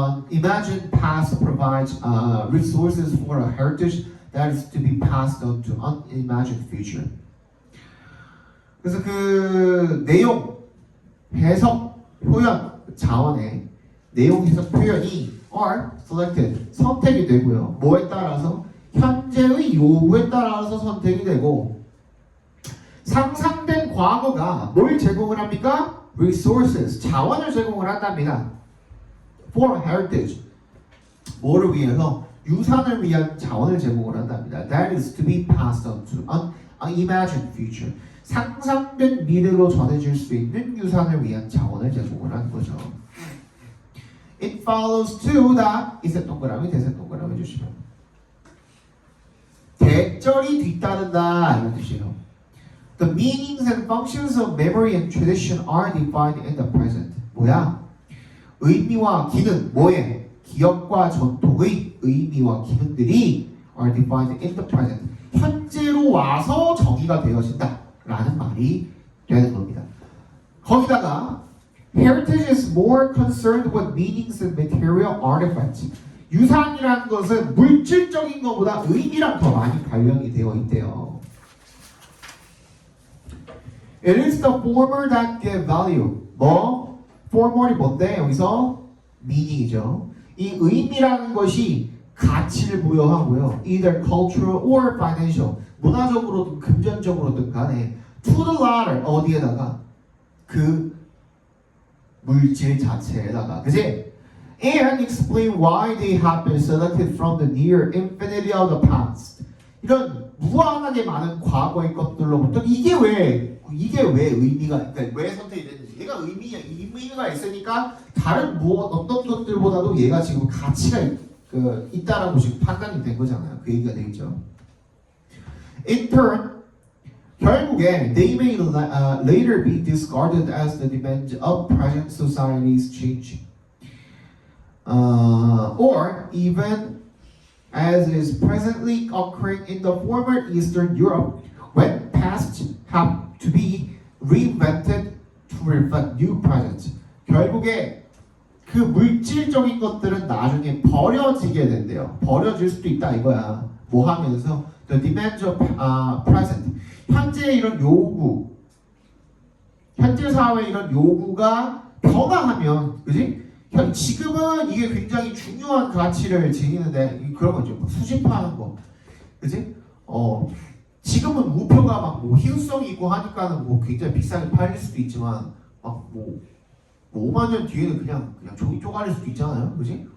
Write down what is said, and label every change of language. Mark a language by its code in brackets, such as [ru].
[en] Imagined past provides resources for a heritage that is to be passed on to unimagined future. [ko] 그래서 그 내용, 해석, 표현, 자원의 내용, 해석, 표현이 [en] are selected, [ko] 선택이 되고요. 뭐에 따라서? 현재의 요구에 따라서 선택이 되고, 상상된 과거가 뭘 제공을 합니까? resources, 자원을 제공을 한답니다. [en] for heritage, [ko] 뭐를 위해서? 유산을 위한 자원을 제공을 한답니다. [en] That is to be passed on to unimagined future. [ko] 상상된 미래로 전해질 수 있는 유산을 위한 자원을 제공을 하는 거죠. [en] It follows too that [ko] 이세 동그라미 대세 동그라미 해주시면 대절이 뒤따른다 이런 뜻이에요. [en] The meanings and functions of memory and tradition are defined in the present. [ko] 뭐야? 의미와 기능, 뭐에? 기억과 전통의 의미와 기능들이 [en] are defined in the present. [ko] 현재로 와서 정의가 되어진다 라는 말이 되는 겁니다. [en] 거기다가 heritage is more concerned with meanings and material artifacts. [ko] 유산이라는 것은 물질적인 것보다 의미랑 더 많이 관련이 되어 있대요. [en] It is the former that give value. [ko] 뭐? former이 뭔데? 여기서 meaning이죠. 이 의미라는 것이 가치를 부여하고요. [en] either cultural or financial. [ko] 문화적으로든 금전적으로든 간에 [en] to the latter. [ko] 어디에다가? 그 물질 자체에다가. 그치? [en] And explain why they have been selected from the near infinity of the past. [ko] 이런 무한하게 많은 과거의 것들로부터 이게 왜 의미가, 그러니까 왜 선택이 됐는지. 얘가 의미가 있으니까 다른 어떤 것들보다도 얘가 지금 가치가 있다라고 지금 판단이 된 거잖아요. 그 얘기가 되겠죠. [en] In turn, [ko] 결국에 [en] they may later be discarded as the demands of present society's change. Or even as is presently occurring in the former Eastern Europe, when past have to be reinvented to reflect new present. [ko] 결국에 그 물질적인 것들은 나중에 버려지게 된대요. 버려질 수도 있다 이거야. 뭐 하면서 [en] the demands of present. [ko] 현재 이런 요구, 현재 사회의 이런 요구가 변화하면, 그지? 지금은 이게 굉장히 중요한 가치를 지니는데 그런 거죠. 수집하는 거, 그지? 지금은 우표가 막 뭐 희소성이 있고 하니까는 뭐 굉장히 비싸게 팔릴 수도 있지만 막 뭐 5만 년 뒤에는 그냥 종이 쪼가릴 수도 있잖아요, 그지?